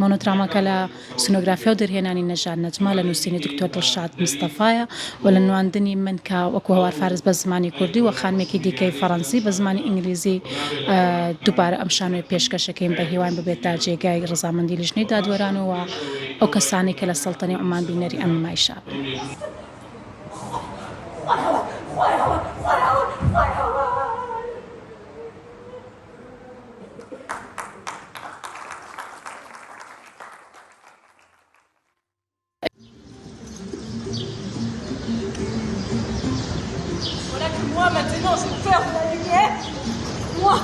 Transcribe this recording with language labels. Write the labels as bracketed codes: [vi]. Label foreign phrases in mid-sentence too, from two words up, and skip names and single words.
[ckb] مۆنۆدراماکە لە سینۆگرافیا و دەرهێنانی نەژاد نەجما لە نووسینی دکتۆر دڵشاد مستەفایە و لە نواندنی من کە وەکو هەوار فارس بە زمانی کوردی و خانمێکی دیکەی فەڕەنسی بە زمانی ئینگلیزی دووبارە ئەم شانۆی پێشکەشەکەین بە هیوان ببێتە جێگای ڕزامەندی لیژنەی دادوەران و ئەو کەسانی کە لە سەڵتەنی عەمان بینەری ئەم نمایشە. [fr] Voilà que moi maintenant j'ai peur de la lumière.